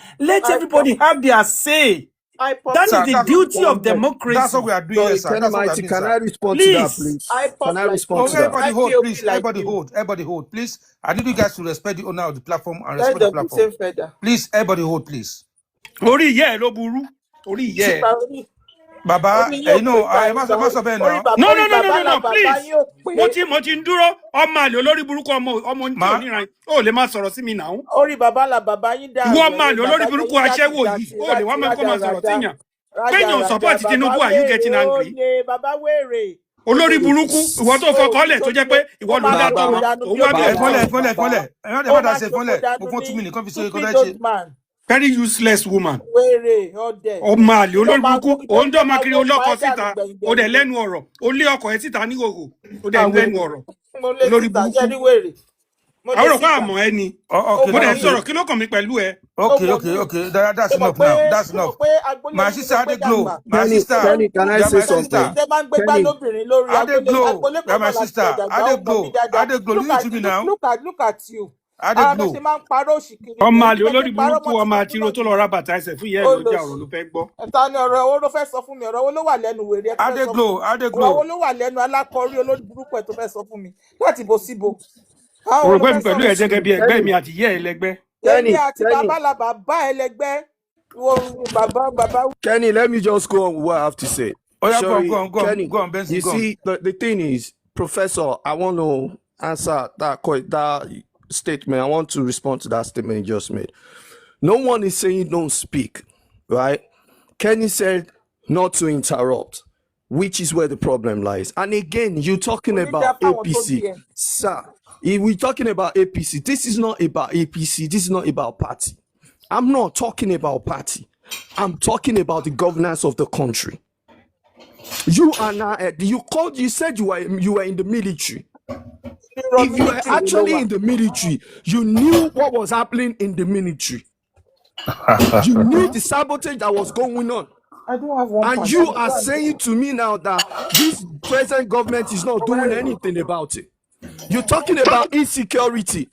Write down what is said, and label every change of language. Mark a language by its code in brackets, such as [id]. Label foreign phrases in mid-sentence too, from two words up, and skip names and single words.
[en] Let I pop, everybody have their say. I That is Sir, the populated beauty of that's what we democracy. are doing here, Sorry, sir. Kenny That's what we are Mighty, doing, can I sir. respond to that, Please. please? I Can I pop like respond No, to you. that? everybody hold, IPOB please. like Everybody you. hold. Everybody hold, please. I need you guys to respect the owner of the platform and Let respect the them the platform. same feather. Please, everybody hold, please. [yo] Orí ìyá ẹ̀ ló burú. Orí ìyá ẹ̀. Baba, Orí yóò pé [en] no, [yo] gbà [en] I [yo] yín [en] must [yo] gan. [en] must be now. No, [yo] Orí [en] no, no, no, [yo] bàbá [en] no, [yo] la [en] no, [yo] bàbá [en] please. [yo] yín ò pé. Mo ti ń dúró ọmọ àlè olórí burúkú ọmọ tí ò Ma, níran ó lè má sọ̀rọ̀ sí mi náà. Orí bàbá la bàbá yín Ìwọ dàrú. ọmọ Ẹ̀yin àlè olórí bàbá burúkú yín aṣẹ́wó jàtìjàtì yìí ó lè wá ráti máa kó máa sọ̀rọ̀ rádaràda. síyàn. Péyàn Rádaràda [en] support [yo] bàbá Tinubu, [en] are you [yo] wèrè [en] getting angry? [yo] óye bàbá wèrè. Ó lè Olórí burúkú ìwọ tó ó fọkọ ní lẹ̀ tó jẹ́ pé sóríire. Ó ìwọ ló ń máa dá ṣòfò tọmọ Baba, dànù òun bí wá bí omi Baba, òtítọ́. ìdánwò ẹ bàbá. fọlẹ. I Ó [en] never [yo] máa [en] say [yo] ṣòfò fọlẹ. dànù [en] Before 2 [yo] ní [en] minutes, come say stupid you old man. Very useless woman. [yo] Wèrè ọdẹ. Ọmọ àlè Tó olórí máa burúkú wó òun tó dọ́mọ máa kiri wó pa olókọ ẹ́ dànù síta ó dẹ̀ gbẹ̀yìngbẹ̀yìn ni. lẹ́nu ọ̀rọ̀ ó lé ọkọ̀ ẹ̀ síta níhòòhò ó dẹ̀ ń lẹ́nu Àwèrè. ọ̀rọ̀ Mo lé olórí síta ṣẹ́ burúkú. ní wèrè. Mo lé Àwọn òrùka síta. àmọ́ ẹni [en] Oh, [yo] Ó [en] okay, [yo] mo mọ̀ dẹ̀ ń mí. sọ̀rọ̀ kí ló kàn mí pẹ̀lú ẹ. Ó [en] okay, [yo] mọ̀ [en] okay, [yo] mí. [en] okay. That's [yo] Ṣé mọ̀ [en] enough [yo] pé [en] now. That's [yo] ṣé mọ̀ [en] enough. [yo] pé agboolé [en] My [yo] yín ni mo [en] sister, [yo] gbé [en] Ade [yo] dàgbà? [en] Glow. My sister, [yo] Olórí [en] Can I you [yo] burúkú [en] are say my [yo] tẹ́ [en] something? sister. [yo] tẹ́ máa ń gbégbá [en] Kenny, [yo] lóbìnrin lórí [en] Ade Glow, [yo] agboolé [en] you are [yo] kan [en] my [yo] náà láti jọ [en] sister. [yo] dàgbà. Ó [en] Ade [yo] mọ̀ mí [en] Glow, [yo] dáadáa. [en] Ade Glow. Leave it to me now. Look at you. Ade [yo] Ara bẹ́ẹ̀ ṣe [en] Glow. [yo] máa ń parọ́ òṣì kiri Ọmọ nìyẹn. àlè Níbi tẹ́ ti olórí ń parọ́ burúkú mọ́ ọmọ Tinubu àtiro náà tó lọ nìyẹn. ra bàtà ẹsẹ̀ fún ìyá ẹ̀ lọ́jà ọ̀rọ̀ Olòṣì. ló fẹ́ gbọ́. Ẹ̀ta ni ọ̀rọ̀ owó ló fẹ́ sọ fún mi. Ọ̀rọ̀ owó ló wà lẹ́nu wèrè ẹ tó fẹ́ [en] Ade [yo] sọ fún [en] Glow, [yo] mi. [en] Ade [yo] Ọ̀rọ̀ owó [en] Glow. [yo] ló wà lẹ́nu alákọ̀ọ́rí olórí burúkú ẹ tó fẹ́ sọ fún mi. Láti bo síbo. Àwọn Mo wo rò ló pé fẹ́ mi pẹ̀lú sọ̀rọ̀ ẹ̀ sí? jẹ́gẹ́ bí ẹgbẹ́ Kenny, mi àti ìyá ẹ̀ lẹ́gbẹ́. Èmi Kenny, àti Kenny, bàbá la bàbá ẹlẹgbẹ́. Bàbá. [en] Kenny, let me just go on with what I have to say. Oh yeah, Sorry, Kenny, go on, Benson, you go on. see, the thing is, Professor, I want to answer that statement. I want to respond to that statement you just made. No one is saying don't speak, right? Kenny said not to interrupt, which is where the problem lies. And again, you're talking [yo] Onídàá [en] about [yo] fáwọn tó bí [en] APC. [yo] ẹ. [en] Sir, if we're talking about APC, this is not about APC, this is not about party. I'm not talking about party. I'm talking about the governance of the country. You are now, you said you were in the military. [yo] Irọ́ [en] If you were [yo] mílítìrì wo ló [en] actually [yo] wà? [en] in the military, you knew what was happening in the military. You knew the sabotage that was going on. I don't have one And point. you are saying to me now that this present government is not doing anything about it. You're talking about insecurity.